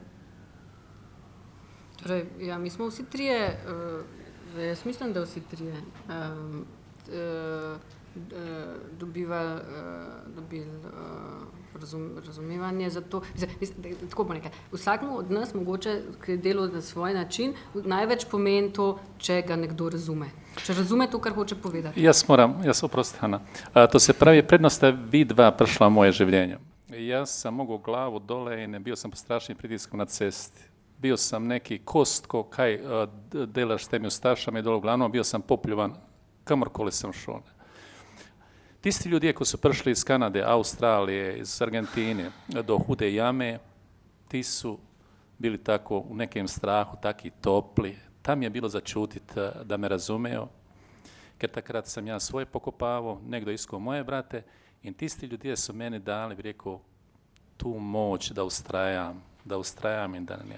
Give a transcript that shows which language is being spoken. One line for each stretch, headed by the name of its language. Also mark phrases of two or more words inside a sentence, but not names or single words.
Slovenian: Torej, ja, mi smo vsi trije, jaz mislim, da vsi trije dobili razumevanje za to. Tako bo nekaj. Vsakmu od nas mogoče, ki je delal na svoj način, največ pomeni to, če ga nekdo razume. Če razume to, kar hoče povedati. Jaz oprosti, Hanna. To se pravi, predno ste vi dva prišla v moje življenje.
Bosnian: Jaz sam mogao glavu dole in bio sam pod strašnim pritiskom na cesti. Bio sam neki kostko, kaj delaš s temi ustašama i dole, uglavnom bio sam popljuvan kamorkoli sam šao. Tisti ljudje koji su prišli iz Kanade, Australije, iz Argentine do Hude jame, ti su bili tako u nekem strahu, taki topli.
Slovenian: Tam je bilo začutit da me razumeo, ker takrat sam ja svoje pokopavao, nekdo iskao moje brate in tisti ljudje
Bosnian: su meni dali,
Slovenian: bi rekao, tu moć da ustrajam in da ne.